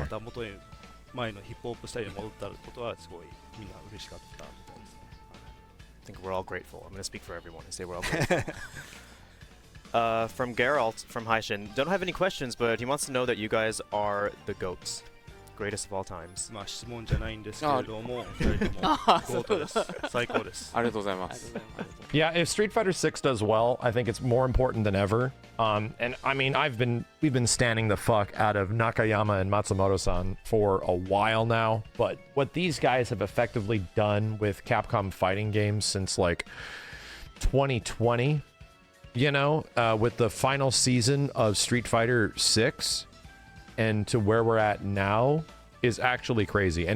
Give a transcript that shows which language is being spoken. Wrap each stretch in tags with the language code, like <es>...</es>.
<ja>また元に前のヒップホップスタイルに戻ったことはすごいみんな嬉しかったみたいですね。</ja> <en>I think we're all grateful. I'm going to speak for everyone and say we're all grateful. From Geralt from Haishin, don't have any questions, but he wants to know that you guys are the GOATs. Greatest of all times.</en> <ja>まあ質問じゃないんですけれども、2人ともゴートです。最高です。ありがとうございまありがとうすございます</ja> <en>Yeah, if Street Fighter 6 does well, I think it's more important than ever. And I mean, we've been standing the fuck out of Nakayama and Matsumoto-san for a while now, but what these guys have effectively done with Capcom fighting games since like 2020, you know, with the final season of Street Fighter 6 and to where we're at now is actually crazy.</en>